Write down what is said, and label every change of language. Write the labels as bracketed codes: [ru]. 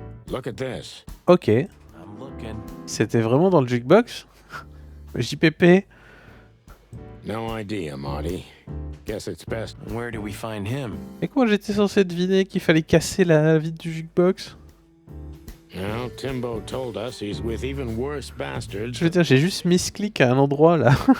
[en] Look at this. [fr] Ok, [en] I'm looking. [fr] c'était vraiment dans le jukebox? JPP? [en] No idea, Marty. Guess it's best. Where do we find him? [fr] Et comment j'étais censé deviner qu'il fallait casser la vitre du jukebox? [en] Well, Timbo told us he's with even worse bastards. [fr] Je veux dire, j'ai juste misclick à un endroit là.